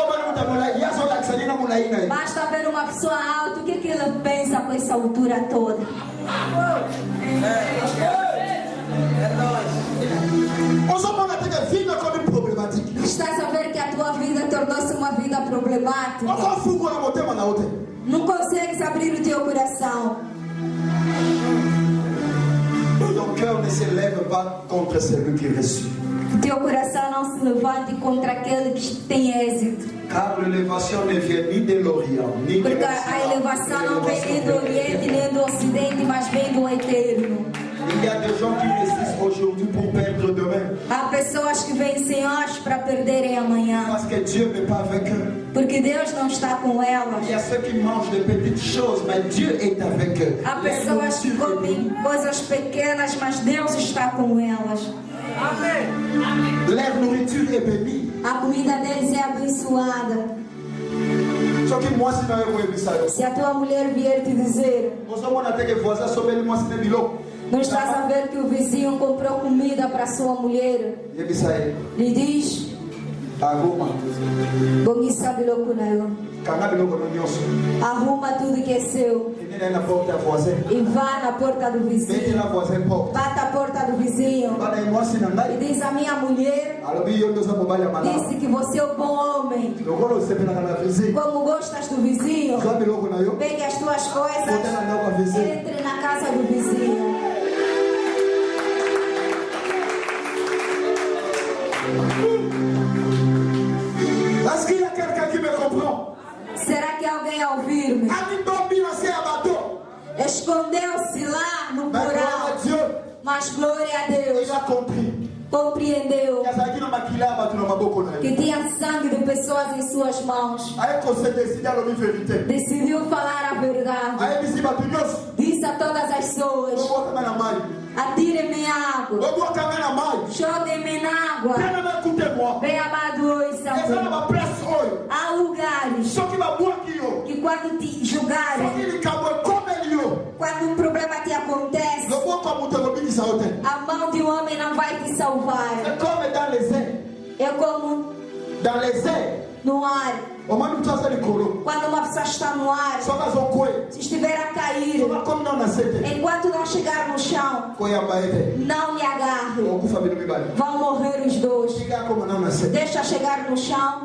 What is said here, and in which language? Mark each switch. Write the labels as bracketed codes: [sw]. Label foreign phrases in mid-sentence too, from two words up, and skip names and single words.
[pt] Basta ver uma pessoa alta, o que ela pensa com essa altura toda? Estás a ver que a tua vida tornou-se uma vida problemática? Não consegues abrir o teu coração. [fr] Ton cœur ne se lève pas contre celui qui reçut. [pt] Teu coração não se levante contra aquele que tem êxito. [fr] Car l'élévation ne vient ni de l'Orient, ni de [pt] Porque a elevação não vem nem do Oriente nem do Ocidente, mas vem do Eterno. [fr] Il y a des gens qui résistent aujourd'hui pour perdre demain. [pt] Há pessoas que vencem hoje para perderem amanhã. [fr] Parce que Dieu n'est pas avec eux. [pt] Porque Deus não está com elas. [fr] Il y a ceux qui mangent de petites choses, mais Dieu est avec eux. [pt] Há pessoas que comem coisas pequenas, mas Deus está com elas. Amen. [fr] Leur nourriture est bénie. [pt] A comida deles é abençoada. Só que moi se não eu vou evitar. Se a tua mulher vier te dizer: não estás a ver que o vizinho comprou comida para sua mulher? Lhe diz: Arruma. [ln] Bongisa biloko na yo. Kanga biloko no nyonso. [pt] Arruma tudo que é seu. [ln] Enena na porta ya voisin. [pt] E vá na porta do [ln] Bete [pt] vizinho. [ln] na voisin porta. [pt] Bata a porta do vizinho. [ln] Bana e mwasi na [pt] E [ln] ngai. [pt] diz: a minha mulher [ln] Alobi yo ndoza mobali ya malamu. [pt] disse que você é um bom homem. [ln] Lokolo osepelaka na vizinho. [pt] Como gostas do vizinho, [ln] Zwa biloko na yo. [pt] pegue as tuas coisas, [ln] Botela na kwa vizinho. [pt] entre na casa do vizinho. [fr] Est-ce qu'il y a quelqu'un qui me comprend? [pt] Será que alguém ao ouvir-me [ln] Ami Bambi na se abato. [pt] escondeu-se lá no [fr] Mais gloire à [pt] porão? [fr] Dieu. [pt] Mas glória a Deus, [fr] Il a compris. [pt] compreendeu [ln] Yazaki na makila ya bato na maboko na [pt] que [ln] ye. [pt] tinha sangue de pessoas em suas mãos. [ln] Ayeko [fr] se décide [ln] alobi vérité. [pt] Decidiu falar a verdade. [ln] Ayebisi bato nyonso. [pt] Disse a todas as pessoas: [ln] Obwakanga na mai. [pt] atirem-me água, [ln] Obwakanga na mai. [pt] joguem-me na água. [fr] Bien-aimé, écoutez-moi. [pt] Bem amado, ouçam. [ln] Eza na baplace oyo. [pt] Há lugares [ln] Soki babwaki yo. [pt] que quando te [ln] Soki [pt] julgarem, [ln] likambo ekomeli yo. [pt] quando um problema te acontece, [ln] Loboko ya moto ekobikisa yo te. [pt] a mão de um homem não vai te salvar. [fr] C'est comme dans les airs. [pt] É como [fr] Dans les airs. [pt] no ar. [ln] Omani mutu aza likolo. [pt] Quando uma pessoa está no ar, [ln] Soki azokwe. [pt] se estiver a cair, [ln] Soki akomi nao na se te. [pt] enquanto não chegar no chão, [ln] Koyamba ye te. [pt] não me agarre. [ln] Okufa bino mibale. [pt] Vão morrer os dois. [ln] Soki akoma nao na se. [pt] Deixa chegar no chão,